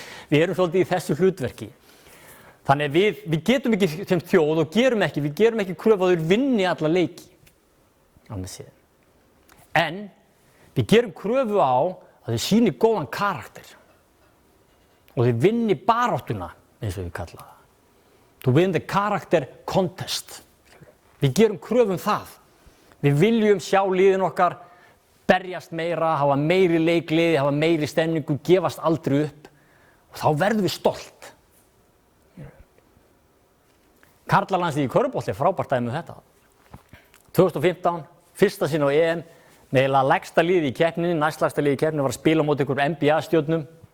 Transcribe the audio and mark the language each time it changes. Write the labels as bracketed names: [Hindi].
[Icelandic] Við erum svolítið í þessu hlutverki. Þannig að við getum ekki sem þjóð og gerum ekki kröfu að þau vinni alla leiki. En við gerum kröfu á að þau sýni góðan karakter og þau vinni baráttuna, eins og við kalla það. [English] To win the character contest. [Icelandic] Við gerum kröfu það. Við viljum sjá liðin okkar berjast meira, hafa meiri leikliði, hafa meiri stemningu, gefast aldrei upp og þá verðum við stolt. Karlalandsliðið í körfubolta er frábært dæmi um þetta. 2015, fyrsta sinn á EM, með lægsta liði í keppninni, næstlægsta liði í keppninni var að spila á móti einhverjum NBA-stjörnum.